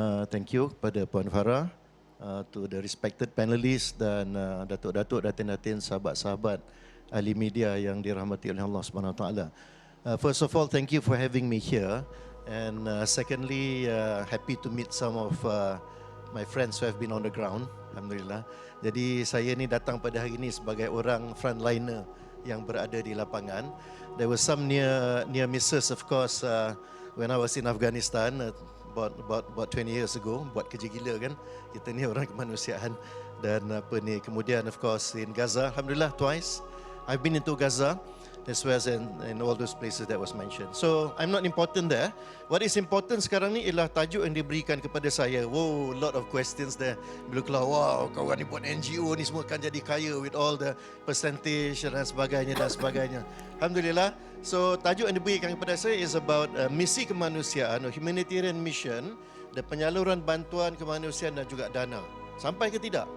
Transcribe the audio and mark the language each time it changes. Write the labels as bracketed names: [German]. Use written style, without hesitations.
[English] Thank you [Malay] kepada Puan Farah, [English] to the respected panelists [Malay] dan datuk-datuk, datin-datin, sahabat-sahabat ahli media yang dirahmati oleh Allah Subhanahu Wa Taala. [English] First of all, thank you for having me here, and secondly, happy to meet some of my friends who have been on the ground. [Malay] Alhamdulillah. Jadi saya ni datang pada hari ini sebagai orang frontliner yang berada di lapangan. [English] There were some near misses, of course, when I was in Afghanistan about 20 years ago. [Malay] Buat kerja gila kan, kita ni orang kemanusiaan. Dan kemudian [English] of course in Gaza, [Malay] alhamdulillah twice. [English] I've been into Gaza as well as in all those places that was mentioned. So I'm not important there. What is important [Malay] sekarang ni ialah tajuk yang diberikan kepada saya. [English] Wow, lot of questions there. [Malay] Bila keluar, wow, kawan ni buat NGO ni semua akan jadi kaya [English] with all the percentage [Malay] dan sebagainya dan sebagainya. Alhamdulillah. So tajuk yang diberikan kepada saya is about misi kemanusiaan, [English] humanitarian mission, [Malay] dan penyaluran bantuan kemanusiaan dan juga dana. Sampai ke tidak?